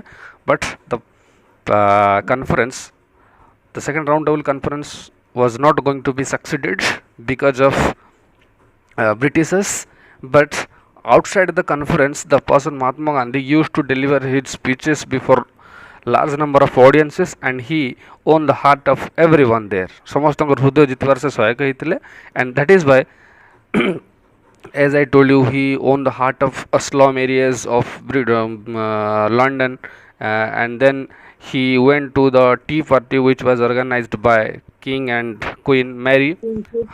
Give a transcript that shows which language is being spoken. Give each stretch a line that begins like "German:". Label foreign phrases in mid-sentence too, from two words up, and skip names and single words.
English: But the conference, the second roundtable conference, was not going to be succeeded because of Britishers. But outside the conference, the person Mahatma Gandhi used to deliver his speeches before large number of audiences, and he won the heart of everyone there.
Odia: ସମସ୍ତଙ୍କ ହୃଦୟ ଜିତିବାର ସେ ସହାୟକ ହେଇଥିଲେ,
English: and that is why as I told you, he owned the heart of slum areas of London, and then he went to the Tea Party, which was organized by King and Queen Mary. Princess